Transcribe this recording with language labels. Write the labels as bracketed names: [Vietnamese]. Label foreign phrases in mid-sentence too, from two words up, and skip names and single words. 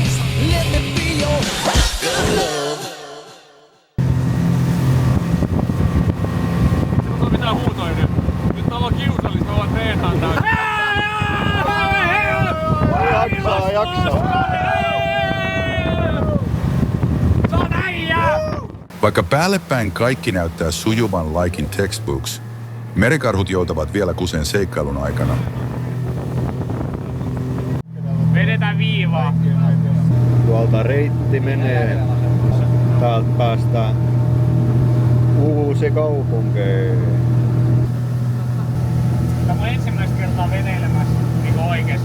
[Finnish] Nyt on mitään huutoja nyt. Nyt täällä on kiusallista, mä vaan treenaan täällä. Jaksaa. Se on äijä! Vaikka päällepäin kaikki näyttää sujuvan [English] like in textbooks, [Finnish] merikarhut joutavat vielä kuseen seikkailun aikana. Vedetään viivaa. Tuolta reitti menee. Täältä päästään Uusikaupunkeen. Tämä on ensimmäistä kertaa veneilemässä niin oikeesti.